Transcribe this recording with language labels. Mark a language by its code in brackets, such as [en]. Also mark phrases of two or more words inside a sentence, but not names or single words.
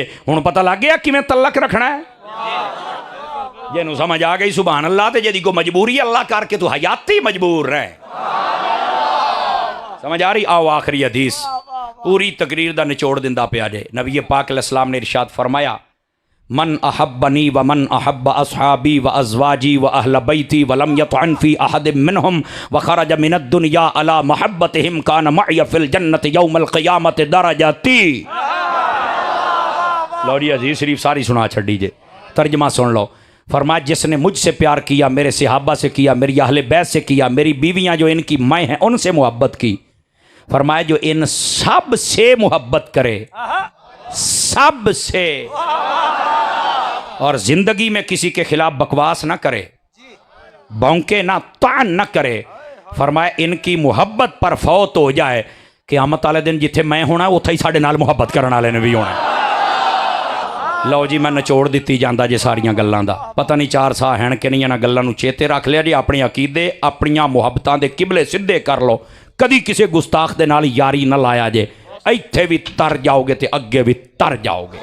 [pa] ہن پتہ لگ گیا کیویں تعلق رکھنا ہے۔ جنہاں سمجھ آ گئی سبحان اللہ، تے جہدی کو مجبوری اللہ کرکے تو حیاتی مجبور رہے. سمجھ آ رہی? آؤ آخری حدیث پوری تقریر دا نچوڑ دیندا پیا جے. [ar] نبی پاک علیہ السلام نے ارشاد فرمایا, من أحبني ومن أحب أصحابي وأزواجي وأهل بيتي ولم يطعن في أحد منهم وخرج من الدنيا على محبتهم كان معي في الجنة يوم القيامة درجتي. [pa] لو جی حدیث شریف ساری سنا چھڈی جے، ترجمہ سن لو. [ur] فرمایا جس نے مجھ سے پیار کیا، میرے صحابہ سے کیا، میری اہل بیت سے کیا، میری بیویاں جو ان کی مائیں ہیں ان سے محبت کی. فرمایا جو ان سب سے محبت کرے، سب سے، اور زندگی میں کسی کے خلاف بکواس نہ کرے، بھونکے نہ، طعن نہ کرے, भौंके ना, तान ना करे। فرمایا ان کی محبت پر فوت ہو جائے, [pa] قیامت والے دن جتھے میں ہونا اوتھے ہی ساڈے نال محبت کرن والے نے وی ہونا. لو جی میں نچوڑ دتی جاندا جے ساریاں گلاں دا. پتہ نہیں چار ساہ ہیں کہ نہیں، انہاں گلاں نوں چیتے رکھ لیا جی۔ اپنے عقیدے اپنیاں محبتاں دے قبلے سدھے کر لو. کدی کسی گستاخ دے نال یاری نہ لایا جے، ایتھے وی تر جاؤ گے تو اگے وی تر جاؤ گے तो अगे भी तर जाओगे।